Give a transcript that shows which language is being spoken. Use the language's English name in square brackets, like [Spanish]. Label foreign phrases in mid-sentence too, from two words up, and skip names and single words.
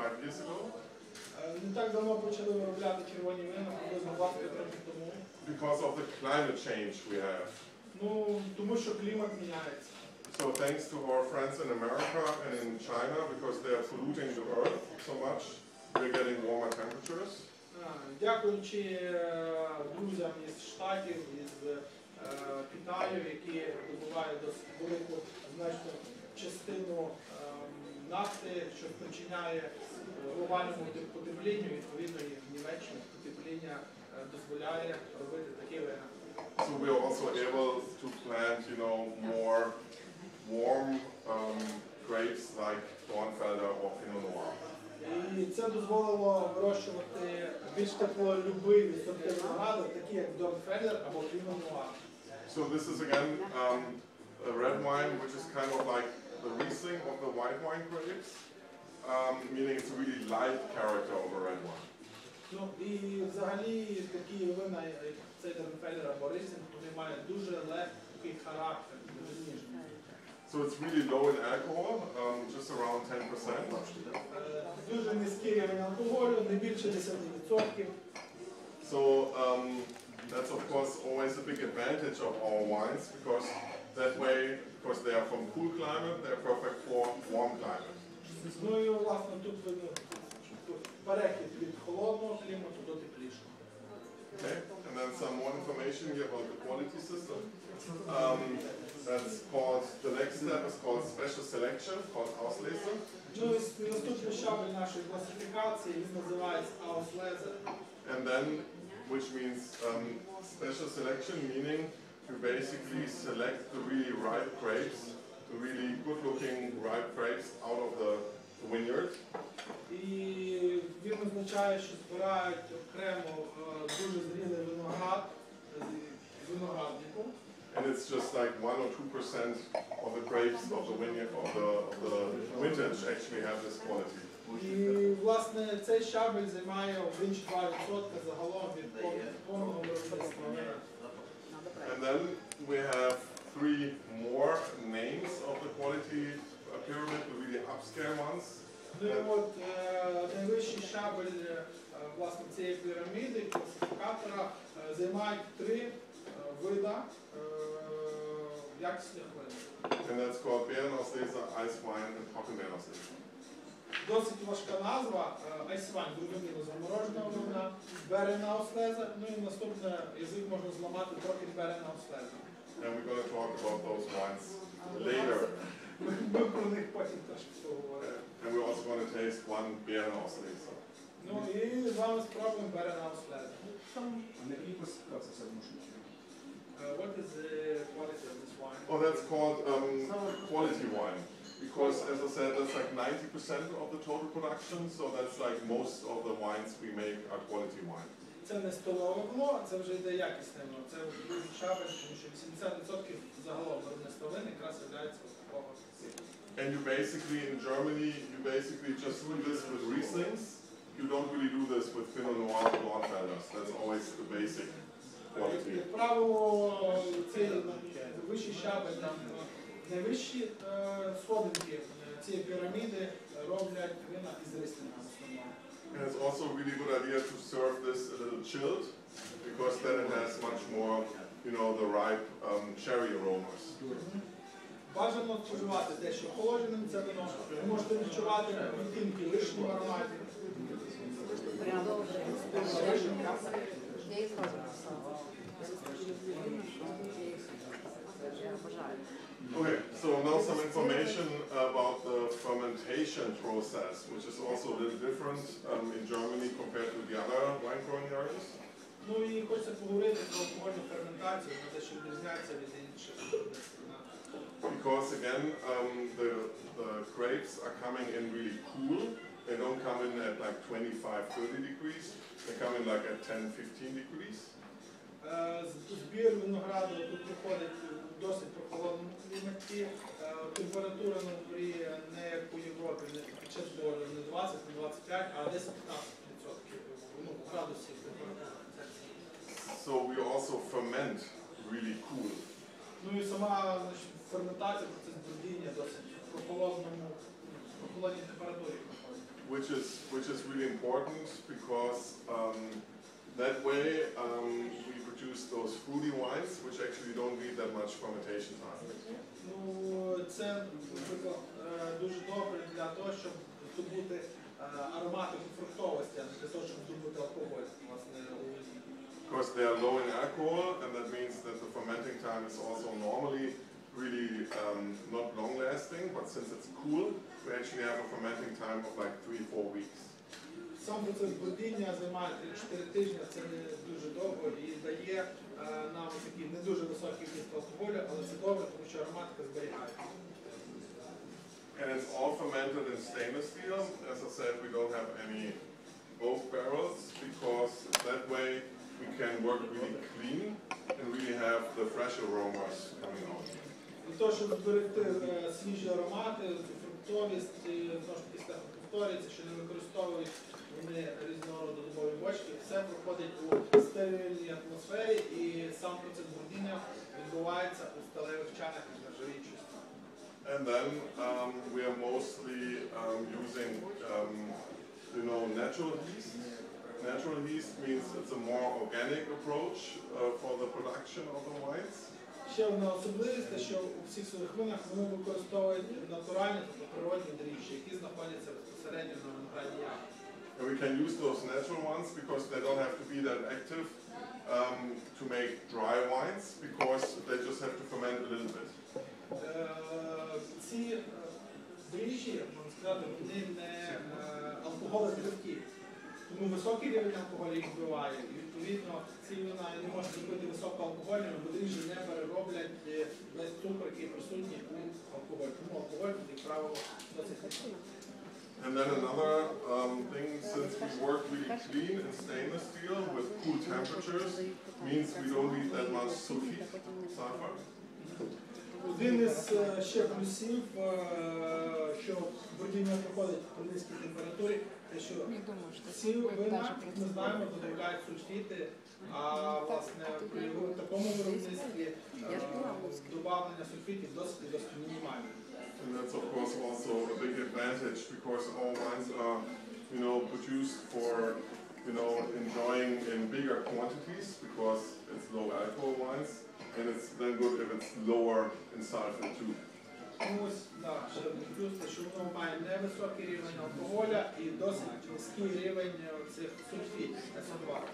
[English] years ago? [Ukrainian] Не так давно почали виробляти червоні вина, приблизно 20 років тому. [English] Because of the climate change we have. [Ukrainian] Ну, тому що клімат міняється. [English] So thanks to our friends in America and in China, because they are polluting the earth so much, we're getting warmer temperatures. [Ukrainian] Дякуючи друзям із Штатів, із Китаю, які добувають досить велику значну частину нафти, що спричиняє глобальному потеплінню, відповідно і в Німеччині потепління дозволяє робити такі вина. [English] So we are also able to plant, you know, more warm grapes like Dornfelder or Pinot Noir. [Ukrainian] І це дозволило вирощувати більш теплолюбиві сорти винограду, такі як Dornfelder або Pinot Noir. [English] So this is again a red wine, which is kind of like the Riesling of the white wine grapes, meaning it's a really light character of a red wine. [Ukrainian] Ну і взагалі такі вина, як цей Dornfelder або Riesling, вони мають дуже легкий характер, дуже ніжний. [English] So it's really low in alcohol, just around 10%. [Ukrainian] Дуже низький рівень алкоголю, не більше 10%. [English] So that's of course always a big advantage of our wines, because that way, because they are from cool climate, they are perfect for warm climate. [Ukrainian] Ну і власне тут видно перехід від холодного клімату до теплішого. [English] Okay, and then some more information here about the quality system. That's called, the next step is called special selection, called Auslese. [Ukrainian] Ну і наступний щабель нашої класифікації, він називається Auslese. [English] And then, which means special selection, meaning you basically select the really ripe grapes, the really good-looking ripe grapes out of the vineyard. [Ukrainian] І він означає, що збирають окремо дуже зрілий виноград з винограднику. [English] And it's just like 1 or 2% of the grapes of the vineyard of the vintage actually have this quality. [Ukrainian] І власне цей щабель займає 1-2% загалом від повного виробництва вина. [English] And then we have 3 more names of the quality pyramid, the really upscale ones. [Ukrainian] Ну і от найвищий щабель власне цієї піраміди, класифікатора, займають 3 вида якісних вин. [English] And that's called Beerenauslese, Ice wine, and Trockenbeerenauslese. [Ukrainian] Досить важка назва, айсвайн, зрозуміло, замороженого вина, Beerenauslese, ну і наступне язик можна зламати трохи Beerenauslese. [English] And we're going to talk about those wines later. [Ukrainian] Ми про них потім теж поговоримо. [English] And we're also going to taste one Beerenauslese. [Ukrainian] Ну і з вами спробуємо Beerenauslese. [English] What is the quality of this wine? Oh, that's called quality wine. Because, as I said, that's like 90% of the total production, so that's like most of the wines we make are quality wine. [Ukrainian] Це не столове вино, це вже йде якісне вино. Це дуже щабель, тому що 80% загалом виробництва вин якраз являється ось такого типу. [English] And you basically, in Germany, you basically just do this with Rieslings. You don't really do this with Pinot Noir or Dornfelders. That's always the basic quality. [Ukrainian] Як правило, цей вищий щабель, найвищі сходинки цієї піраміди роблять вина із рислингом в основному. [English] And it's also a really good idea to serve this a little chilled, because then it has much more, you know, the ripe cherry aromas. [Ukrainian] Бажано споживати дещо охолодженим це вино. Ви можете відчувати відтінки вишні в ароматі. [English] Okay, so now some information about the fermentation process, which is also a little different in Germany compared to the other wine growing areas. [Ukrainian] Ну і хочеться поговорити про алкогольну ферментацію, про те, що відрізняється від інших. [English] Because again, the grapes are coming in really cool. They don't come in at like 25-30 degrees. They come in like at 10-15 degrees. [Ukrainian] Збір винограду тут проходить в досить прохолодному кліматі. Температура на дворі не як у Європі, не під час збору не 20, не 25, а десь 15% градусів температури. [English] So we also ferment really cool. [Ukrainian] Ну і сама ферментація, процес бродіння досить в прохолодній температурі проходить. [English] which is really important because that way we produce those fruity wines which actually don't need that much fermentation time. [Ukrainian] Ну, це, наприклад, дуже добре для того, щоб здобути аромати фруктовості, а не для того, щоб здобути алкоголь, власне, у вині. [English] Because they are low in alcohol, and that means that the fermenting time is also normally really not long-lasting, but since it's cool, we actually have a fermenting time of like 3-4 weeks. [Ukrainian] Сам процес бродіння займає 4 тижні, це не дуже довго і дає нам такий не дуже високий вміст алкоголю, але це добре, тому що ароматика зберігається. [English] And it's all fermented in stainless steel. As I said, we don't have any oak barrels because that way we can work really clean and really have the fresh aromas coming out. [Ukrainian] Для того, щоб зберегти свіжі аромати, фруктовість, знову ж таки повторюється, що не використовують вони різного роду дубові бочки, все проходить у стерильній атмосфері і сам процес бродіння відбувається у сталевих чанах із нержавіючої сталі. [English] And then we are mostly using, natural yeast. Natural yeast means it's a more organic approach for the production of the wines. [Ukrainian] Ще одна особливість, те, що у всіх своїх винах вони використовують натуральні, тобто природні дріжджі, які знаходяться безпосередньо на виноградній ягоді. [English] And we can use those natural ones because they don't have to be that active to make dry wines because they just have to ferment a little bit. [Ukrainian] Ці дріжджі, можна сказати, вони не алкоголетривкі. Тому високий рівень алкоголю їх вбиває. І відповідно ці вина не можуть зробити високоалкогольними, бо дріжджі не перероблять весь цукор, який присутній у алкоголь. Тому алкоголь, як правило, досить високий. [English] And then another thing, since we work really clean in stainless steel with cool temperatures, means we don't need that much sulfur. [Ukrainian] Один із ще плюсів, що бродіння проходить при низькій температурі, те, що ці вина, ми знаємо, додають сульфіти, а власне при такому виробництві добавлення сульфітів досить мінімальне. [English] And that's of course also a big advantage because all wines are, produced for, enjoying in bigger quantities because it's low alcohol wines, and it's then good if it's lower in sulfur too. [Ukrainian] Ось, так, ще плюс, що воно має невисокий рівень алкоголя і досить низький рівень цих сульфітів, СО2.